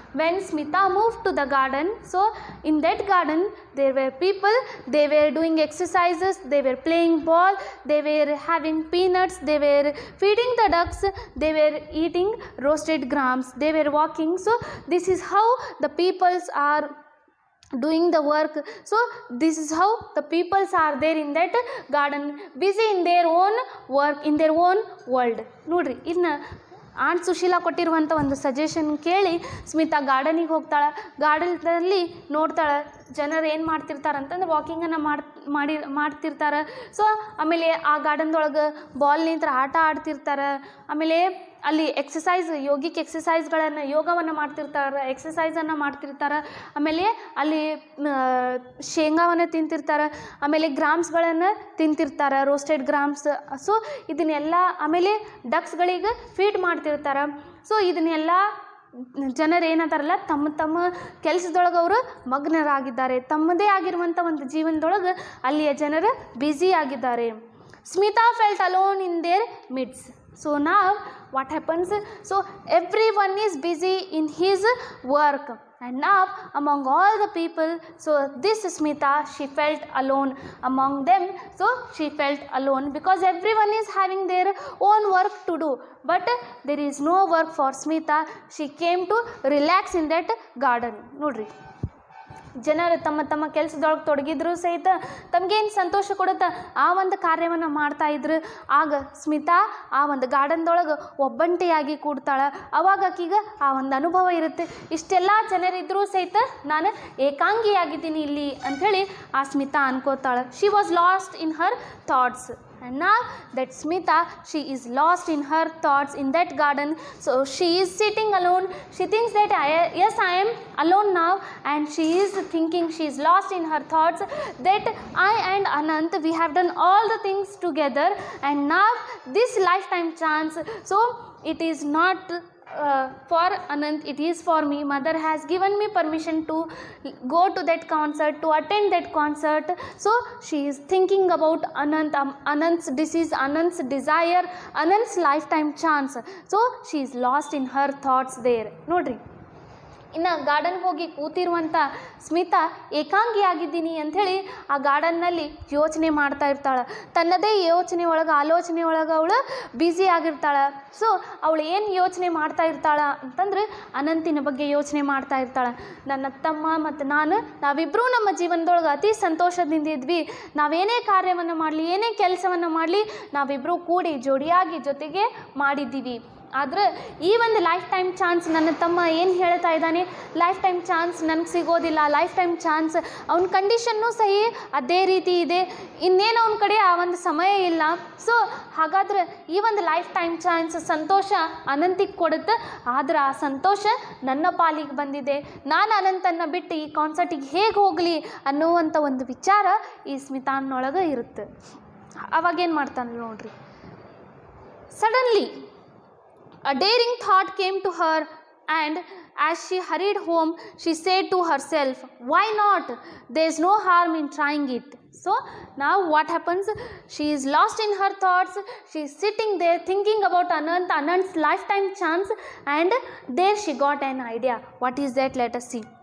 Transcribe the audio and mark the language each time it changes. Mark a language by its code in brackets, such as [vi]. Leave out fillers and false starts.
[en] When Smita moved to the garden, so in that garden there were people, they were doing exercises, they were playing ball, they were having peanuts, they were feeding the ducks, they were eating roasted grams, they were walking. So this is how the peoples are doing the work. So this is how the peoples are there in that garden, busy in their own work, in their own world. [kn] ನೋಡ್ರಿ, ಇನ್ನು ant Sushila ಕೊಟ್ಟಿರುವಂಥ ಒಂದು suggestion ಕೇಳಿ ಸ್ಮಿತಾ ಗಾರ್ಡನಿಗೆ ಹೋಗ್ತಾಳೆ. ಗಾರ್ಡನ್ದಲ್ಲಿ ನೋಡ್ತಾಳೆ ಜನರು ಏನು ಮಾಡ್ತಿರ್ತಾರೆ ಅಂತಂದ್ರೆ ವಾಕಿಂಗನ್ನು ಮಾಡ್ತಿರ್ತಾರೆ. ಸೊ ಆಮೇಲೆ ಆ ಗಾರ್ಡನ್ದೊಳಗೆ ಬಾಲ್ ನಿಂತ್ರ ಆಟ ಆಡ್ತಿರ್ತಾರೆ. ಆಮೇಲೆ ಅಲ್ಲಿ ಎಕ್ಸಸೈಸ್, ಯೋಗಿಕ್ ಎಕ್ಸಸೈಸ್ಗಳನ್ನು, ಯೋಗವನ್ನು ಮಾಡ್ತಿರ್ತಾರೆ, ಎಕ್ಸಸೈಸನ್ನು ಮಾಡ್ತಿರ್ತಾರೆ. ಆಮೇಲೆ ಅಲ್ಲಿ ಶೇಂಗಾವನ್ನು ತಿಂತಿರ್ತಾರೆ. ಆಮೇಲೆ ಗ್ರಾಮ್ಸ್ಗಳನ್ನು ತಿಂತಿರ್ತಾರೆ, ರೋಸ್ಟೆಡ್ ಗ್ರಾಮ್ಸ್. ಸೊ ಇದನ್ನೆಲ್ಲ ಆಮೇಲೆ ಡಕ್ಸ್ಗಳಿಗೆ ಫೀಡ್ ಮಾಡ್ತಿರ್ತಾರೆ. ಸೊ ಇದನ್ನೆಲ್ಲ ಜನರು ಏನಂತಾರಲ್ಲ, ತಮ್ಮ ತಮ್ಮ ಕೆಲಸದೊಳಗೆ ಅವರು ಮಗ್ನರಾಗಿದ್ದಾರೆ. ತಮ್ಮದೇ ಆಗಿರುವಂಥ ಒಂದು ಜೀವನದೊಳಗೆ ಅಲ್ಲಿಯ ಜನರು ಬ್ಯುಸಿ ಆಗಿದ್ದಾರೆ. [en] Smita felt alone in their midst. So now what happens? So everyone is busy in his work, and now among all the people, so this Smita, she felt alone among them. So she felt alone because everyone is having their own work to do, but there is no work for Smita. She came to relax in that garden. [kn] Nodri, ಜನರು ತಮ್ಮ ತಮ್ಮ ಕೆಲಸದೊಳಗೆ ತೊಡಗಿದ್ರು ಸಹಿತ ತಮಗೇನು ಸಂತೋಷ ಕೊಡುತ್ತೆ ಆ ಒಂದು ಕಾರ್ಯವನ್ನು ಮಾಡ್ತಾಯಿದ್ರು. ಆಗ ಸ್ಮಿತಾ ಆ ಒಂದು ಗಾರ್ಡನ್ದೊಳಗೆ ಒಬ್ಬಂಟಿಯಾಗಿ ಕೂಡ್ತಾಳೆ. ಅವಾಗ ಆಕಿಗೆ ಆ ಒಂದು ಅನುಭವ ಇರುತ್ತೆ, ಇಷ್ಟೆಲ್ಲ ಜನರಿದ್ದರೂ ಸಹಿತ ನಾನು ಏಕಾಂಗಿಯಾಗಿದ್ದೀನಿ ಇಲ್ಲಿ ಅಂಥೇಳಿ ಆ Smita ಅನ್ಕೋತಾಳೆ. [en] She was lost in her thoughts. And now that Smita, she is lost in her thoughts in that garden. So she is sitting alone. She thinks that yes, I am alone now, and she is thinking, she is lost in her thoughts that I and Anant, we have done all the things together, and now this lifetime chance, so it is not for Anant, it is for me. Mother has given me permission to go to that concert, to attend that concert. So she is thinking about Anant, Anant's disease, Anant's desire, Anant's lifetime chance. So she is lost in her thoughts there. [kn] Nodri, ಇನ್ನು ಗಾರ್ಡನ್ಗೆ ಹೋಗಿ ಕೂತಿರುವಂಥ ಸ್ಮಿತಾ ಏಕಾಂಗಿಯಾಗಿದ್ದೀನಿ ಅಂಥೇಳಿ ಆ ಗಾರ್ಡನ್ನಲ್ಲಿ ಯೋಚನೆ ಮಾಡ್ತಾ ಇರ್ತಾಳೆ. ತನ್ನದೇ ಯೋಚನೆ ಒಳಗೆ, ಆಲೋಚನೆ ಒಳಗೆ ಅವಳು ಬ್ಯುಸಿ ಆಗಿರ್ತಾಳೆ. ಸೊ ಅವಳು ಏನು ಯೋಚನೆ ಮಾಡ್ತಾ ಇರ್ತಾಳೆ ಅಂತಂದ್ರೆ ಅನಂತಿನ ಬಗ್ಗೆ ಯೋಚನೆ ಮಾಡ್ತಾ ಇರ್ತಾಳೆ. ನನ್ನ ತಮ್ಮ ಮತ್ತು ನಾವಿಬ್ಬರೂ ನಮ್ಮ ಜೀವನದೊಳಗೆ ಅತಿ ಸಂತೋಷದಿಂದ ಇದ್ವಿ. ನಾವೇನೇ ಕಾರ್ಯವನ್ನು ಮಾಡಲಿ, ಏನೇ ಕೆಲಸವನ್ನು ಮಾಡಲಿ, ನಾವಿಬ್ಬರೂ ಕೂಡಿ ಜೋಡಿಯಾಗಿ ಜೊತೆಗೆ ಮಾಡಿದ್ದೀವಿ. ಆದರೆ ಈ ಒಂದು ಲೈಫ್ ಟೈಮ್ ಚಾನ್ಸ್ ನನ್ನ ತಮ್ಮ ಏನು ಹೇಳ್ತಾ ಇದ್ದಾನೆ, ಲೈಫ್ ಟೈಮ್ ಚಾನ್ಸ್ ನನಗೆ ಸಿಗೋದಿಲ್ಲ, ಲೈಫ್ ಟೈಮ್ ಚಾನ್ಸ್ ಅವನ ಕಂಡೀಷನ್ನೂ ಸಹಿ ಅದೇ ರೀತಿ ಇದೆ, ಇನ್ನೇನು ಅವನ ಕಡೆ ಆ ಒಂದು ಸಮಯ ಇಲ್ಲ. ಸೊ ಹಾಗಾದ್ರೆ ಈ ಒಂದು ಲೈಫ್ ಟೈಮ್ ಚಾನ್ಸ್ ಸಂತೋಷ ಅನಂತಿಗೆ ಕೊಡುತ್ತೆ, ಆದರೆ ಆ ಸಂತೋಷ ನನ್ನ ಪಾಲಿಗೆ ಬಂದಿದೆ. ನಾನು ಅನಂತನ್ನು ಬಿಟ್ಟು ಈ ಕಾನ್ಸರ್ಟಿಗೆ ಹೇಗೆ ಹೋಗಲಿ ಅನ್ನುವಂಥ ಒಂದು ವಿಚಾರ ಈ ಸ್ಮಿತಾನೊಳಗೆ ಇರುತ್ತೆ. ಅವಾಗೇನು ಮಾಡ್ತಾನೆ ನೋಡ್ರಿ. [en] Suddenly a daring thought came to her, and as she hurried home, she said to herself, why not? There is no harm in trying it. So now what happens? She is lost in her thoughts. She is sitting there thinking about Anant's lifetime chance, and there she got an idea. What is that? Let us see.